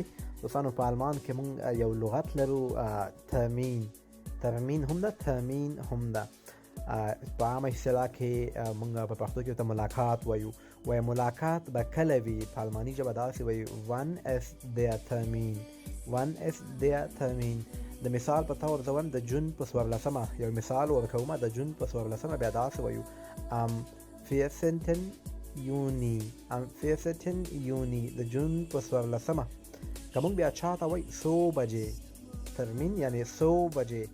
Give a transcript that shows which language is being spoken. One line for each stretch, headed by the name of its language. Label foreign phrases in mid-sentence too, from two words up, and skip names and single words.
Pashto: دوستانو په المان کې موږ یو لغت لرو ترمین. ترمین هم ده، ترمین هم ده. په عامه اصطلاح کې موږ په پښتو کې ورته ملاقات وایو. وایي ملاقات به کله وي، په الماني ژبه داسې وایي
German: wann ist der Termin، wann ist der Termin.
Pashto: د مثال په طور زه وایم د جون په 14 یو مثال ورکوم. د جون په 14 بیا داسې وایو am 14.
German: Juni, am 14 Juni
Pashto: د جون په 14. که موږ بیا چاته وایي څو بجې، ترمین یعنی څو بجې.